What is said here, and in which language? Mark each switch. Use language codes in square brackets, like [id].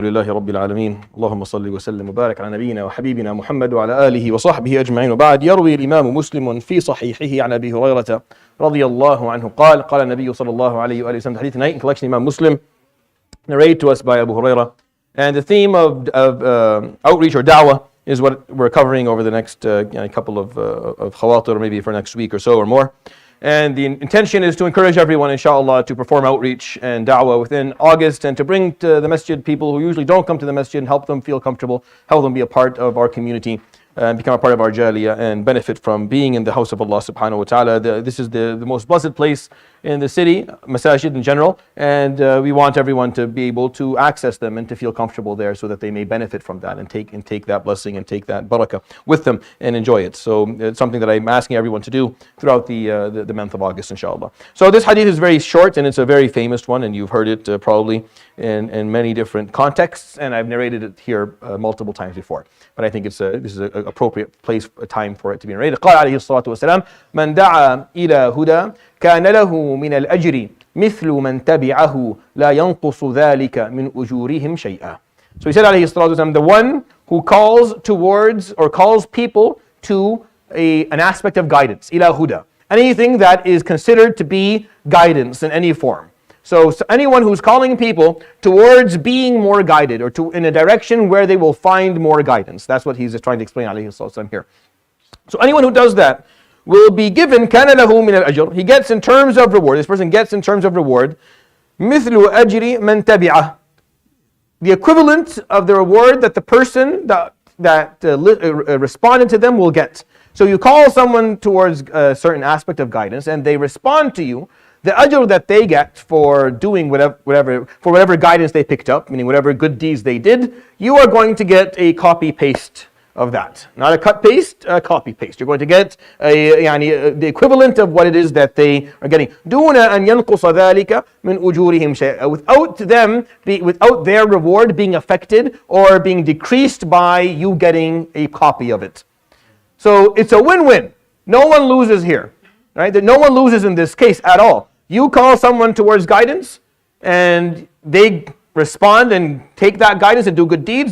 [ar] لله رب العالمين اللهم صل وسلم وبارك على نبينا وحبيبنا محمد وعلى آله وصحبه أجمعين وبعد. يروي الإمام مسلم في صحيحه عن أبي هريرة رضي الله عنه قال النبي صلى الله عليه وآله وسلم. [en] Hadith tonight in collection Imam Muslim, narrated to us by Abu Hurairah. And the theme of outreach or da'wah is what we're covering over the next couple of Khawatir, maybe for next week or so or more. And the intention is to encourage everyone, inshallah, to perform outreach and da'wah within August and to bring to the masjid people who usually don't come to the masjid and help them feel comfortable, help them be a part of our community and become a part of our jaliyah and benefit from being in the house of Allah subhanahu wa ta'ala. This is the most blessed place in the city, masajid in general, and we want everyone to be able to access them and to feel comfortable there so that they may benefit from that and take that blessing and take that barakah with them and enjoy it. So it's something that I'm asking everyone to do throughout the month of August, inshallah. So this hadith is very short and it's a very famous one, and you've heard it probably in many different contexts, and I've narrated it here multiple times before. But I think this is an appropriate place, a time for it to be narrated. [ar] قال عليه الصلاة والسلام من دعا إلى هدى كان له من الأجر مثل من تبعه لا ينقص ذلك من أجورهم شيئا. [en] So he said [ar] عليه الصلاة والسلام, [en] the one who calls towards or calls people to an aspect of guidance, [ar] إلى هدى, [en] anything that is considered to be guidance in any form. So anyone who's calling people towards being more guided or in a direction where they will find more guidance. That's what he's trying to explain [ar] عليه الصلاة والسلام [en] here. So anyone who does that will be given [ar] كان له من الأجر. [en] He gets in terms of reward. This person gets in terms of reward [ar] مثل أجر من تبعه. [en] The equivalent of the reward that the person that responded to them will get. So you call someone towards a certain aspect of guidance and they respond to you. The ajr that they get for doing whatever guidance they picked up, meaning whatever good deeds they did, you are going to get a copy-paste of that. Not a cut-paste, a copy-paste. You're going to get the equivalent of what it is that they are getting. [ar] دون أن ينقص ذلك من أجورهم شيئا. [en] Without their reward being affected or being decreased by you getting a copy of it. So it's a win-win. No one loses here. Right? No one loses in this case at all. You call someone towards guidance and they respond and take that guidance and do good deeds.